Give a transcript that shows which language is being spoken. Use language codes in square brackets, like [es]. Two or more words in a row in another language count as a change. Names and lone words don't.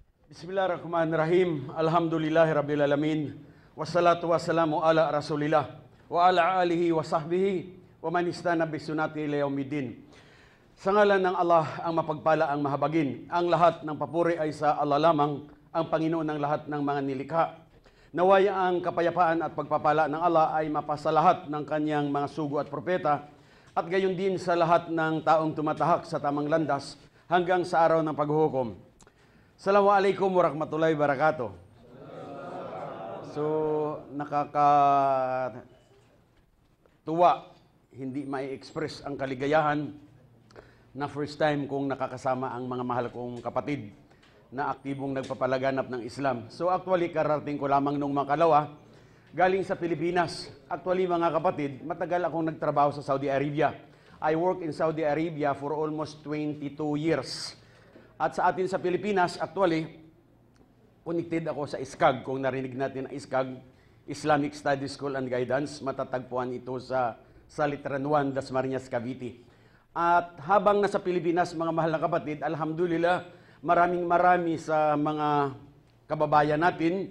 [ar] بسم الله الرحمن الرحيم. الحمد لله رب العالمين. والصلاة والسلام على رسول الله وعلى آله وصحبه ومن استن بسنته إلى يوم الدين. [tl] Sa ngalan ng Allah ang mapagpala ang mahabagin. Ang lahat ng papuri ay sa Allah lamang, ang Panginoon ng lahat ng mga nilikha. Nawaya ang kapayapaan at pagpapala ng Allah ay mapasalahat ng kanyang mga sugo at propeta at gayon din sa lahat ng taong tumatahak sa tamang landas hanggang sa araw ng paghuhukom. [ar] السلام عليكم ورحمة الله وبركاته. [tl] So, nakakatuwa, hindi mai-express ang kaligayahan na [en] first time [tl] kong nakakasama ang mga mahal kong kapatid na aktibong nagpapalaganap ng Islam. So actually, karating ko lamang nung makalawa, galing sa Pilipinas. Actually, mga kapatid, matagal akong nagtrabaho sa Saudi Arabia. [en] I worked in Saudi Arabia for almost 22 years. [tl] At sa atin sa Pilipinas, actually, connected ako sa ISCAG. Kung narinig natin ang ISCAG, [en] Islamic Studies School and Guidance, [tl] matatagpuan ito sa Litran 1, Dasmariñas, Cavite. At habang nasa Pilipinas, mga mahal na kapatid, alhamdulillah, maraming sa mga kababayan natin.